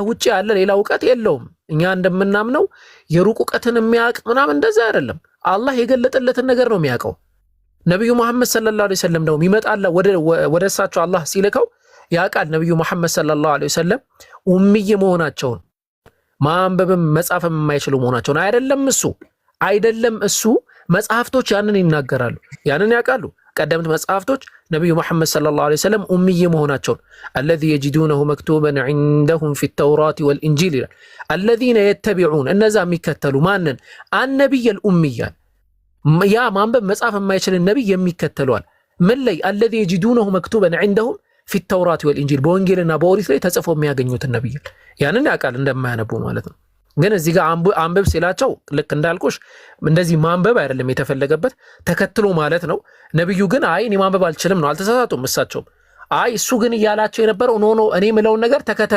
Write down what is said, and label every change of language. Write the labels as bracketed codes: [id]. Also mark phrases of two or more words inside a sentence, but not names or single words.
[am] ውጪ ያለ ሌላ እውቀት የለውም። እኛ እንደምናምነው የሩቅ እውቀትን የሚያውቅ ምናምን እንደዛ አይደለም። አላህ የገለጠለትን ነገር ነው የሚያውቀው። ነብዩ መሐመድ [ar] صلى الله عليه وسلم [am] ነው ይመጣላ ወደ እሳቸው አላህ ሲልከው ያውቃል። ነብዩ መሐመድ [ar] صلى الله عليه وسلم [am] ኡምይ መሆናቸውን ማንበብም መጻፍም የማይችሉ መሆናቸውን አይደለም እሱ መጽሐፍቶች ያንን ይናገራሉ፣ ያንን ያውቃሉ። ቀደምት መጽሐፍቶች ነብዩ መሐመድ [ar] صلى الله عليه وسلم [am] ኡምይ መሆናቸውን [ar] الذي يجدونه مكتوبا عندهم في التوراة والإنجيل الذين يتبعون [am] እነዛ የሚከተሉ ማንን [ar] النبي الأمي [am] ያ ማንበብ መጻፍ የማይችል ነብይ የሚከተሉዋል ምን ላይ [ar] الذي يجدونه مكتوبا عندهم في التوراة والإنجيل [am] በወንጌልና በኦሪት ላይ ተጽፎ የሚያገኙትን ነብይ ያንን ያውቃል እንደማያነቡ ማለት ነው። ግን እዚህ ጋር አንብብ ሲላቸው ልክ እንዳልኩሽ እንደዚህ ማንበብ አይደለም የተፈለገበት ተከትሎ ማለት ነው። ነብዩ ግን አይ እኔ ማንበብ አልችልም ነው አልተሳሳቱም። እሳቸው አይ እሱ ግን እያላቸው የነበረው ኖ እኔ የምለውን ነገር ተከተል